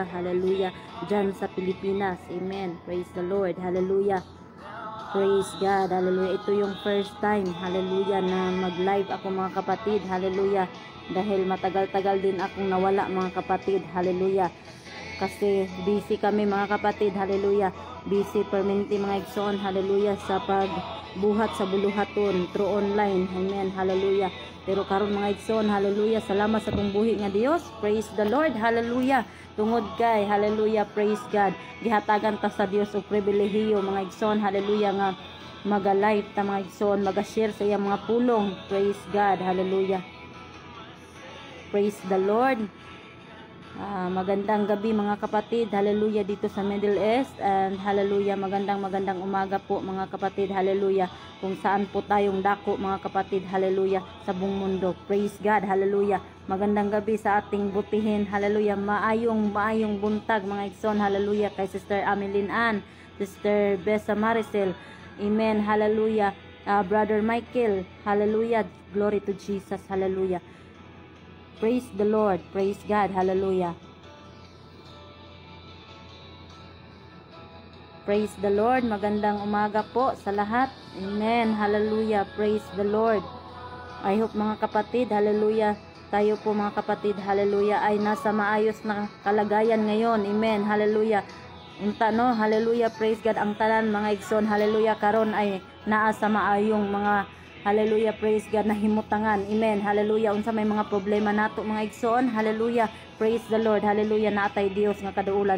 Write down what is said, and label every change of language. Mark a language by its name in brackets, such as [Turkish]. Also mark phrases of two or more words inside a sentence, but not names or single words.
[Filipino] Hallelujah. Diyan sa Pilipinas. Amen. [English] Praise the Lord. [Filipino] Hallelujah. [English] Praise God. Hallelujah. [Filipino] Ito yung [English] first time. Hallelujah. [Filipino] Na mag-live ako mga kapatid. Hallelujah. Dahil matagal-tagal din akong nawala mga kapatid. Hallelujah. Kasi busy kami mga kapatid. [Cebuano] Hallelujah. Busy permanente mga igsoon. Hallelujah. Sa pagbuhat sa buluhaton [English] through online. [Cebuano] Amen. Hallelujah. Pero karon mga igsoon. Hallelujah. Salamat sa kong buhi nga Dios. [English] Praise the Lord. Hallelujah. [Cebuano] Tungod kay [English] hallelujah, praise God. [Cebuano] Gihatagan ta sa Dios og pribilehiyo mga igsoon. Hallelujah nga maga-live ta mga igsoon, maga-share sa iyang mga pulong. [English] Praise God. Hallelujah. Praise the Lord. [Filipino] Magandang gabi mga kapatid. Hallelujah dito sa Middle East. And hallelujah, magandang umaga po mga kapatid. Hallelujah. Kung saan po tayong dako mga kapatid. Hallelujah. Sa buong mundo. [English] Praise God. [Filipino] Hallelujah. Magandang gabi sa ating butihin. Hallelujah. [Cebuano] Maayong buntag mga igsoon. Hallelujah. Kay Sister Ameline Ann, Sister Besa Maricel. Amen. Hallelujah. Brother Michael. Hallelujah. [English] Glory to Jesus. Hallelujah. Praise the Lord. Praise God. Hallelujah. Praise the Lord. [Filipino] Magandang umaga po sa lahat. [English] Amen. Hallelujah. Praise the Lord. I hope [Filipino] mga kapatid, hallelujah, tayo po mga kapatid, hallelujah, ay nasa maayos na kalagayan ngayon. Amen. Hallelujah. [Cebuano] Unta no, [English] hallelujah, praise God. [Cebuano] Ang tanan mga igsoon, hallelujah, karon ay naa sa maayong mga [English] hallelujah, praise God, [Cebuano] na himutangan. Amen. Hallelujah. Unsa may mga problema nato mga igsoon, [English] hallelujah, praise the Lord. [Cebuano] Hallelujah. Naatay Dios nga kaduulan.